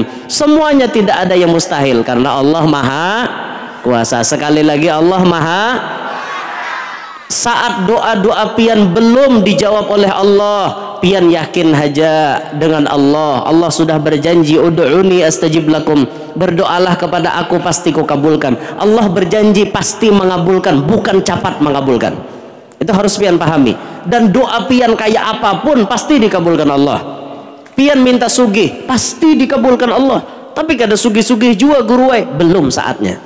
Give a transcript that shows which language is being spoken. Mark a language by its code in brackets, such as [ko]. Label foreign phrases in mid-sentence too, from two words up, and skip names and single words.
[id] Semuanya tidak ada yang mustahil karena Allah Maha Kuasa. Sekali lagi Allah Maha. [bjn] Saat doa-doa pian belum dijawab oleh Allah, pian yakin aja dengan Allah. [id] Allah sudah berjanji [ar] ادعوني أستجب لكم, [id] berdoalah kepada aku pasti kukabulkan. Allah berjanji pasti mengabulkan, bukan capat mengabulkan. [bjn] Itu harus pian pahami. Dan doa pian kayak apapun pasti dikabulkan Allah. Pian minta sugih pasti dikabulkan Allah. Tapi kada sugih-sugih juga guruai, belum saatnya.